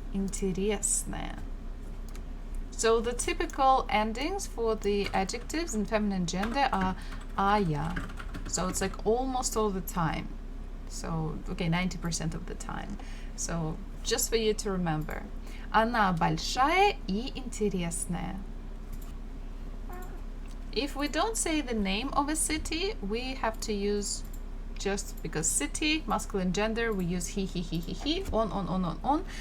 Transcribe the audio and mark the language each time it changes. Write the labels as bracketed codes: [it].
[ru] Интересная. [en] So the typical endings for the adjectives in feminine gender are ая. So it's like almost all the time. So, okay, 90% of the time. So just for you to remember. [ru] Она большая и интересная. [en] If we don't say the name of a city, we have to use, just because city, masculine gender, we use he, on.